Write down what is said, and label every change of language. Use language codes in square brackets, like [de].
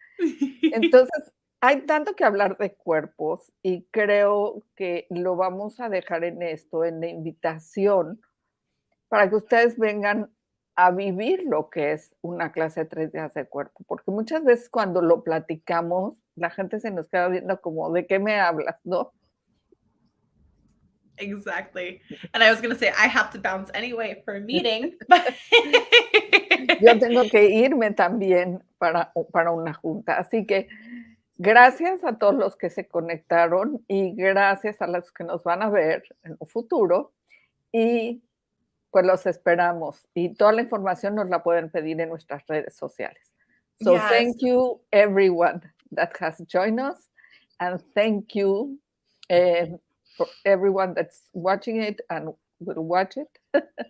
[es] Entonces, hay tanto que hablar de cuerpos y creo que lo vamos a dejar en esto, en la invitación, para que ustedes vengan a vivir lo que es una clase de 3 días de cuerpo, porque muchas veces cuando lo platicamos, la gente se nos queda viendo como, ¿de qué me hablas, no? [en] Exactly. And I was going to say, I have to bounce anyway for a meeting. [es] Yo tengo que irme también para una junta, así que gracias a todos los que se conectaron y gracias a los que nos van a ver en un futuro y pues los esperamos y toda la información nos la pueden pedir en nuestras redes sociales. [en] So Yes. Thank you everyone that has joined us and thank you for everyone that's watching it and will watch it.